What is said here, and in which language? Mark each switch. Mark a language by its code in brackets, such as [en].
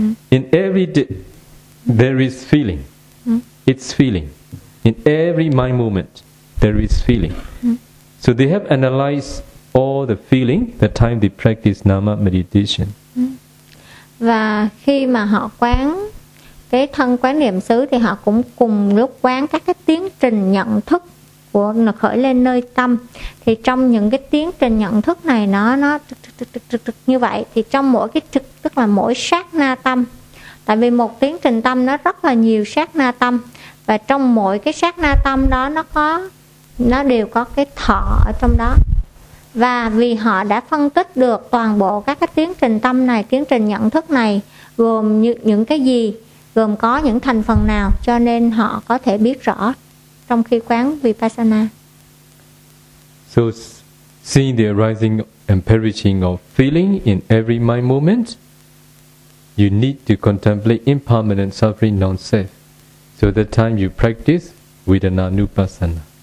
[en] In every there is feeling. It's feeling. In every mind moment, there is feeling. So they have analyzed all the feeling the time they practice Nama meditation. [vi] Và khi mà họ quán cái thân quán niệm xứ thì họ cũng cùng lúc quán các cái tiến trình nhận thức của khởi lên nơi tâm. Thì trong những cái tiến trình nhận thức này nó trực như vậy, thì trong mỗi cái trực, tức là mỗi sát na tâm, tại vì một tiến trình tâm nó rất là nhiều sát na tâm, và trong mỗi cái sát na tâm đó nó đều có cái thọ ở trong đó. Và vì họ đã phân tích được toàn bộ các cái tiến trình tâm này, tiến trình nhận thức này gồm những cái gì, gồm có những thành phần nào, cho nên họ có thể biết rõ trong khi quán Vipassana. [en] So seeing the arising and perishing of feeling in every mind moment, you need to contemplate impermanent suffering non-self. So the time you practice with an Anupassana.